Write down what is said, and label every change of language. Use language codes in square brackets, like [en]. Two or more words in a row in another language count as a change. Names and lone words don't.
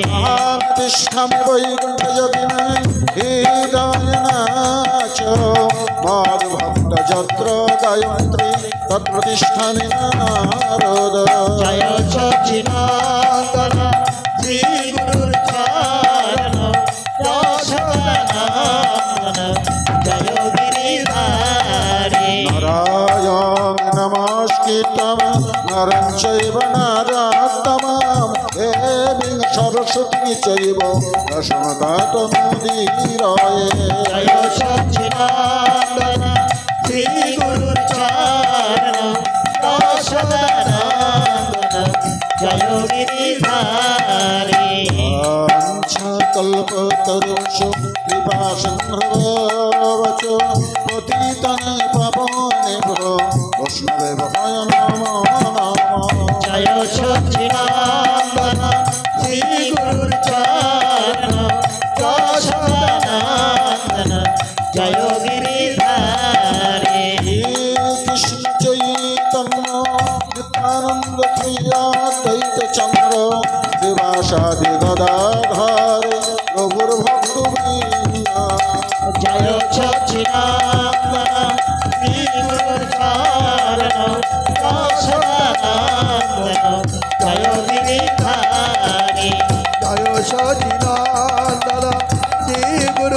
[sa] তিষ্ঠামি বৈকুণ্ঠ যোগিনে হৃদয় নাচ মদ্ভক্ত যত্র গায়ত্রী তৎপ্রতিষ্ঠানি নারদ। [bn] জয় সচিনন্দন শ্রী গুরুর চরণ যশোদানন্দন [sa] तं नरं चैव नारात्तमां देवीं सरस्वती चैव प्रसन्नतातमुदीरये [bn] জয় সচ্চিদানন্দন শ্রী গুরুর চরণ সদানন্দন জয় গিরিধারী [sa] कल्पतरुषु कृपासिन्धवच पतितं पावनेभ्यो वैष्णवेभ्यो नमो नमः [bn] জয় সচ্চিদানন্দন শ্রী গুরুর চরণ সদানন্দন জয় গিরিধারী [sa] कृष्ण चैतन्य नित्यानन्द श्रीयाद्वैतचन्द्र दिवासादि गदाधर प्रभुर्भक्तवृन्द [bn] জয় সচ্চিদানন্দন শ্রী গুরুর চরণ সদানন্দন জয় গিরিধারী জয় সচিদানন্দন শ্রী